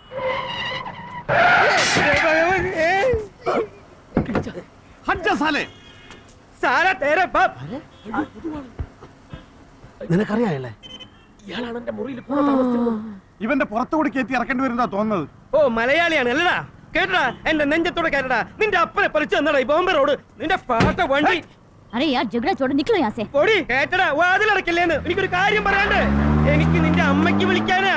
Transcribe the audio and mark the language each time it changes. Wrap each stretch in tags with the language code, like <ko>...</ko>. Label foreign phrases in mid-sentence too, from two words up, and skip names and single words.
<ml>നിനക്കറിയാല്ലേ ഇയാളാണ് എന്റെ മുറിയിൽ ഇവന്റെ പുറത്തുകൂടി കയറ്റി ഇറക്കേണ്ടി വരുന്നതാ തോന്നുന്നത്. ഓ മലയാളിയാണ് അല്ലടാ. കേട്ടടാ, എന്റെ നെഞ്ചത്തോടെ കേട്ടടാ. നിന്റെ അപ്പനെ പറിച്ചു തന്നടാ ഈ ബോംബെ റോഡ്. നിന്റെ പാട്ട വണ്ടി.</ml> <hi>अरे यार झगड़ा छोड़ो, निकलो यहाँ से.</hi> <ml>പൊടി കേട്ടടാ, വാതിലടക്കില്ലേന്ന്. എനിക്കൊരു കാര്യം പറയാണ്ട്. എനിക്ക് നിന്റെ അമ്മയ്ക്ക് വിളിക്കാനാ.</ml>